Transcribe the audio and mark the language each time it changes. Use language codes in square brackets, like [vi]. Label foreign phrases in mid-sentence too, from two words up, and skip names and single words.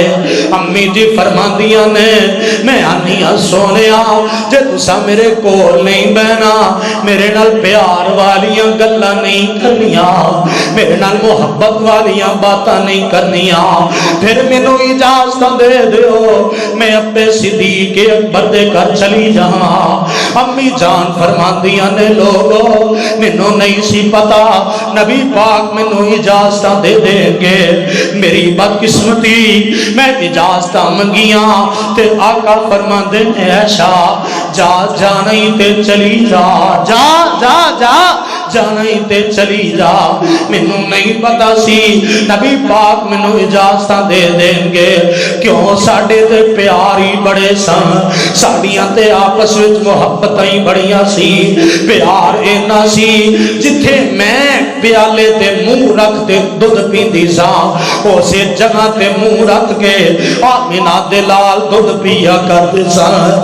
[pa] امی جی فرماندیاں نے میں آنیاں سونیا جے تسا میرے کول نہیں بہنا، میرے نال پیار والیاں گلاں نہیں کرنیاں، میرے نال محبت والیاں باتاں نہیں کرنیاں، پھر مینوں اجازت دے دیو میں اپنے صدیق اکبر دے گھر چلی جاواں۔ امی جان فرماندیاں نے لوگو مینوں نہیں سی پتا نبی پاک مینوں اجازت دے دیں گے، میری بدقسمتی میں اجازت منگیاں تے آقا فرماندے نے عائشہ جا جا نہیں تے چلی جا، جا جا جا جانا ہی تے چلی جا. مینوں نہیں پتا سی نبی پاک مینوں اجازت دے دینگے، کیوں ساڈے تے پیار ہی بڑے سن، ساڈیاں تے آپس وچ محبتاں ہی بڑیاں سی، پیار اِنا سی جتھے میں پیالے تے منہ رکھ تے دُدھ پیندی سا، اسے جگہ تے منہ رکھ کے آمنہ دے لال دُدھ پیا کردے سن.